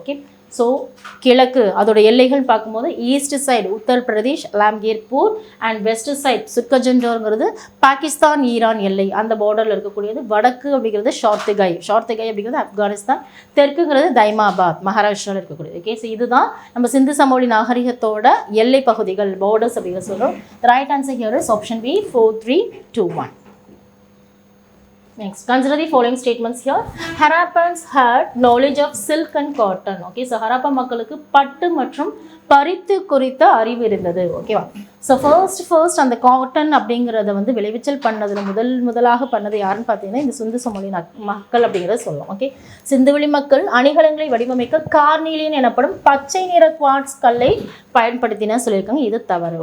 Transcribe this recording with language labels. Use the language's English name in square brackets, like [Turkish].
[Tamil] Okay, so கிழக்கு அதோட எல்லைகள் பார்க்கும்போது [English] east side [Tamil] Uttar Pradesh அலாம்கீர்பூர் [English] and west side [Tamil] சுட்கஜன்டோர்ங்கிறது Pakistan Iran எல்லை அந்த பார்டரில் இருக்கக்கூடியது. வடக்கு அப்படிங்கிறது ஷார்த்திகை அப்படிங்கிறது ஆப்கானிஸ்தான். தெற்குங்கிறது தைமாபாத் மகாராஷ்டிராவில் இருக்கக்கூடியது. ஓகே, ஸோ இதுதான் நம்ம சிந்து சமவெளி நாகரிகத்தோட எல்லை பகுதிகள், பார்டர்ஸ் அப்படிங்கிற சொல்கிறோம். [English] Right answer here is option B 4, 3, 2, 1. Next, consider the following statements here. Harappans had knowledge of silk and cotton. [Tamil] Okay, so Harappa மக்களுக்கு பட்டு மற்றும் பருத்தி குறித்த அறிவு இருந்தது. ஓகேவா? ஸோ ஃபர்ஸ்ட் அந்த காட்டன் அப்படிங்கிறத வந்து விளைவிச்சல் பண்ணதில் முதலாக பண்ணது யாருன்னு பார்த்தீங்கன்னா இந்த சிந்து சமவெளி மக்கள் அப்படிங்கிறத சொல்லுவோம். ஓகே, சிந்துவெளி மக்கள் அணிகலன்களை வடிவமைக்க கார்னீலியன் எனப்படும் பச்சை நிற குவார்ட்ஸ் கல்லை பயன்படுத்தினா சொல்லியிருக்காங்க. இது தவறு.